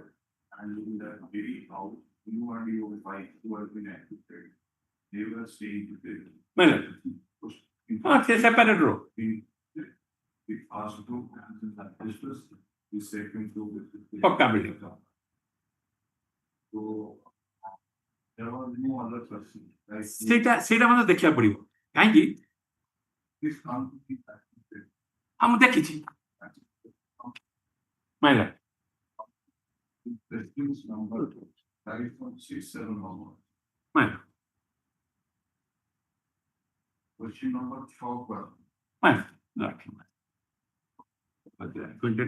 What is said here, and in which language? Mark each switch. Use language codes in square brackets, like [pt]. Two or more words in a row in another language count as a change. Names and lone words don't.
[en] And in that very house, you and your wife who have been acquitted, they were staying together. My lord. It's a separate row. The first group and this was the second group. Pakka building. So there was no other person. Like [or] ସେଇଟା ମୋତେ ଦେଖିବାକୁ ପଡିବ କାହିଁକି [en] this can't be acquitted. [or] ମୁଁ ଦେଖିଛି [en] my lord. Reference number 5.67 My lord. Question number 12. My lord. Acquainted